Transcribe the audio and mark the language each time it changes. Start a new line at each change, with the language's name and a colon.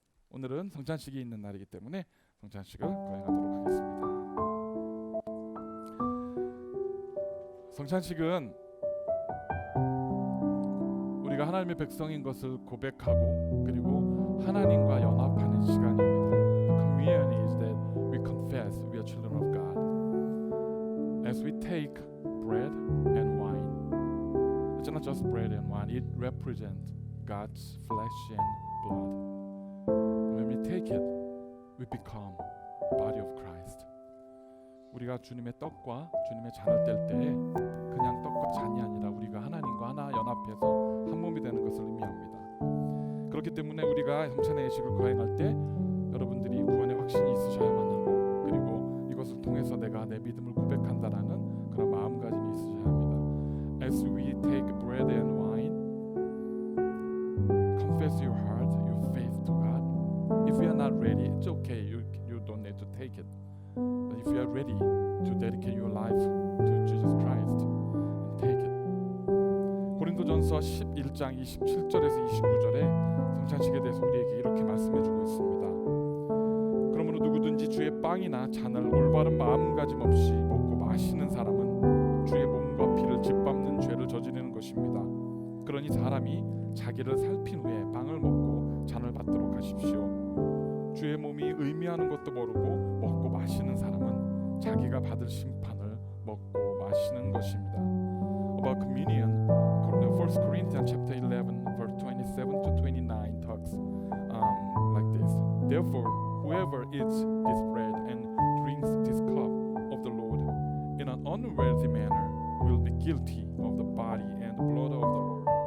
Korean: 오늘은 성찬식이 있는 날이기 때문에 성찬식을 거행하도록 하겠습니다. 성찬식은 우리가 하나님의 백성인 것을 고백하고 그리고 하나님과 연합하는 시간입니다.
English: The communion is that we confess we are children of God. As we take bread and wine, it's not just bread and wine, it represents God's flesh and blood. When we take it, we become body of Christ.
Korean: 우리가 주님의 떡과 주님의 잔을 뗄 때 그냥 떡과 잔이 아니라 우리가 하나님과 하나 연합해서 한 몸이 되는 것을 의미합니다. 그렇기 때문에 우리가 성찬의 예식을 거행할 때 여러분들이 구원의 확신이 있으셔야만 하고 그리고 이것을 통해서 내가 내 믿음을 고백한다라는 그런 마음가짐이 있으셔야 합니다.
English: As we take bread and wine, confess your heart, your faith to God. If you are not ready, it's okay. You don't need to take it. But if you are ready to dedicate your life to Jesus Christ, take it.
Korean: 고린도전서 11장 27절에서 29절에 성찬식에 대해서 우리에게 이렇게 말씀해주고 있습니다. 그러므로 누구든지 주의 빵이나 잔을 올바른 마음가짐 없이 먹고 마시는 사람은 주의 몸과 피를 짓밟는 죄를 저지르는 것입니다. 그러니 사람이 자기를 살핀 후에 빵을 먹고 잔을 받도록 하십시오. 주의 몸이 의미하는 것도 모르고 먹고 마시는 사람은 자기가 받을 심판을 먹고 마시는 것입니다.
English: About communion, 1 Corinthians chapter 11 verse 27 to 29 talks like this. Therefore, whoever eats this bread and drinks this cup of the Lord in an unworthy manner will be guilty of the body and blood of the Lord.